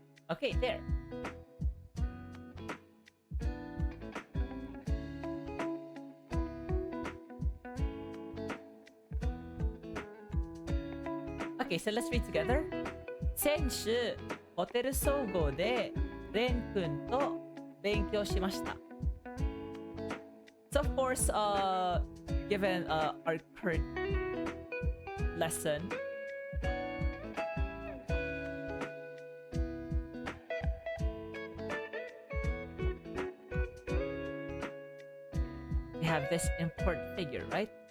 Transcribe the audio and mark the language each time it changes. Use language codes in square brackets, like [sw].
[en] Okay, there. Okay, so let's read together. [ja] 先週、ホテル総合でレン君と勉強しました。 [en] So of course, given our current lesson, we have this important figure, right?